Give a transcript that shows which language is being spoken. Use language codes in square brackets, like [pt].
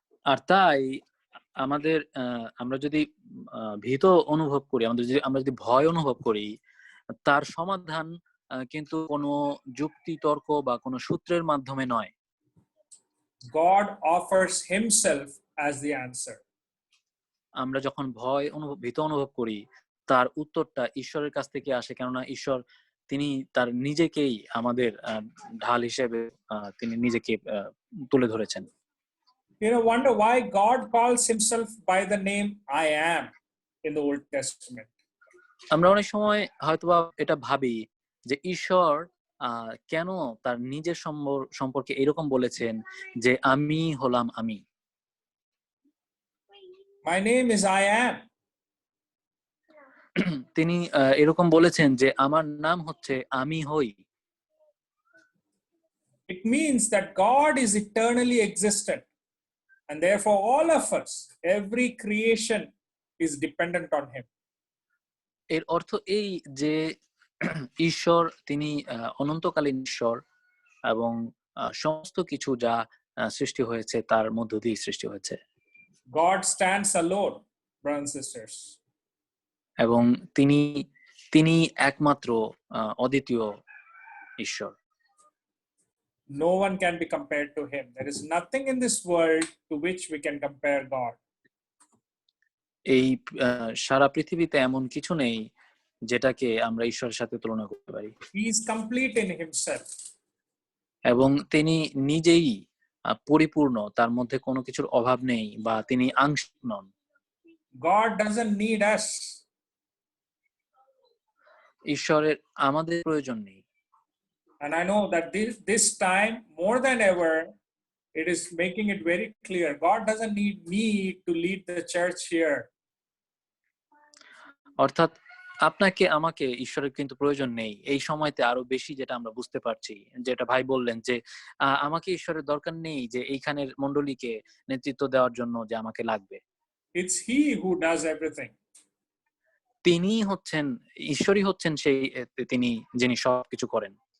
[bn] আর তাই আমাদের আমরা যদি ভীত অনুভব করি, আমরা যদি ভয় অনুভব করি, তার সমাধান কিন্তু কোনো যুক্তি তর্ক বা কোনো সূত্রের মাধ্যমে নয়। [en] God offers himself as the answer. [bn] আমরা যখন ভীত অনুভব করি, তার উত্তরটা ঈশ্বরের কাছ থেকে আসে, কেননা ঈশ্বর তিনি তার নিজেকেই আমাদের ঢাল হিসেবে তিনি নিজেকে তুলে ধরেছেন। [en] You know, wonder why God calls himself by the name I am in the Old Testament. [bn] আমরা অনেক সময় হয়তোবা এটা ভাবি যে ঈশ্বর কেন তার নিজের সম্পর্কে এরকম বলেছেন যে আমি হলাম আমি। [en] My name is I am. [bn] তিনি এরকম বলেছেন যে আমার নাম হচ্ছে আমি হই। [en] It means that God is eternally existent, and therefore all of us, every creation is dependent on him. [bn] এর অর্থ এই যে ঈশ্বর তিনি অনন্তকালীন ঈশ্বর, এবং সমস্ত কিছু যা সৃষ্টি হয়েছে তার মধ্য দিয়ে সৃষ্টি হয়েছে। [en] God stands alone, brothers and sisters. [bn] এবং তিনি একমাত্র অদ্বিতীয় ঈশ্বর। [en] No one can be compared to him. There is nothing in this world to which we can compare God. [bn] এই সারা পৃথিবীতে এমন কিছু নেই যেটাকে আমরা ঈশ্বরের সাথে তুলনা করতে পারি। [en] He is complete in himself. [bn] এবং তিনি নিজেই পরিপূর্ণ, তার মধ্যে কোনো কিছুর অভাব নেই, বা তিনি আংশিক নন। [en] God doesn't need us. [bn] ঈশ্বরের আমাদের প্রয়োজন নেই। [en] And I know that this time more than ever, it is making it very clear. God doesn't need me to lead the church here. [bn] অর্থাৎ আপনাকে আমাকে ঈশ্বরের কিন্তু প্রয়োজন নেই। এই সময়তে আরো বেশি যেটা আমরা বুঝতে পারছি, যেটা ভাই বললেন যে আমাকে ঈশ্বরের দরকার নেই যে এইখানের মণ্ডলীকে নেতৃত্ব দেওয়ার জন্য যে আমাকে লাগবে। [en] It's he who does everything. [bn] তিনি হচ্ছেন, ঈশ্বরই হচ্ছেন সেই তিনি যিনি সবকিছু করেন।